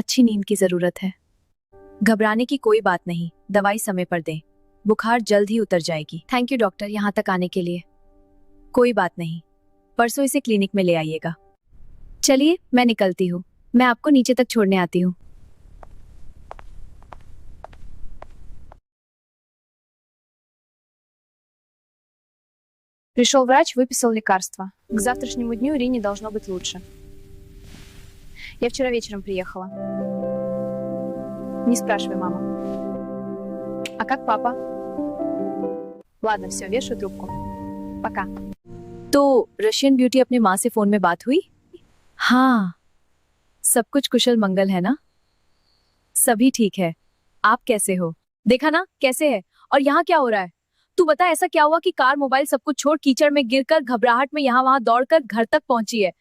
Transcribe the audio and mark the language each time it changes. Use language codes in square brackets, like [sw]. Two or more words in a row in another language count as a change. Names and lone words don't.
[hi] अच्छी नींद की जरूरत है। घबराने की कोई बात नहीं। दवाई समय पर दें। बुखार जल्द ही उतर जाएगी। [en] thank you [hi] डॉक्टर, यहाँ तक आने के लिए। कोई बात नहीं, परसों इसे क्लिनिक में ले आइएगा। चलिए मैं निकलती हूँ। मैं आपको नीचे तक छोड़ने आती हूँ। [ru] Пришел врач, выписал лекарства. К завтрашнему дню Ирине должно быть лучше. Я вчера вечером приехала. Не спрашивай, мама. А как папа? Ладно, все, вешаю трубку. Пока. [hi] तो [en] Russian beauty [hi] अपने माँ से फोन में बात हुई? हाँ, सब कुछ कुशल मंगल है ना? सभी ठीक है। आप कैसे हो? देखा ना कैसे है। और यहाँ क्या हो रहा है? तू बता, ऐसा क्या हुआ कि कार मोबाइल सब कुछ छोड़ कीचड़ में गिरकर घबराहट में यहाँ वहां दौड़कर घर तक पहुंची है?